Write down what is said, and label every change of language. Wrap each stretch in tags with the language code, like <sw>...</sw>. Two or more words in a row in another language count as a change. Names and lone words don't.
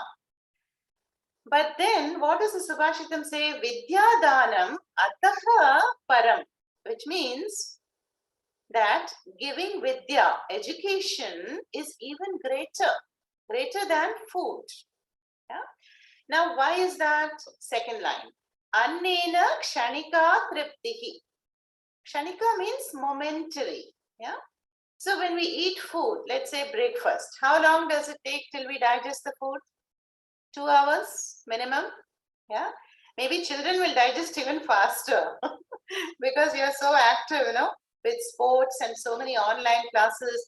<en>But then, what does the Subhashitam say?</en> <sa>Vidyadanam Ataha Param,</sa> <en>which means that giving Vidya, education, is even greater than food. Yeah? Now, why is that? Second line.</en> <sa>Annena kshanika triptihi.</sa> <en>Kshanika means momentary. Yeah. So when we eat food, let's say breakfast, how long does it take till we digest the food? 2 hours minimum. Yeah. Maybe children will digest even faster because you are so active, with sports and so many online classes.</en>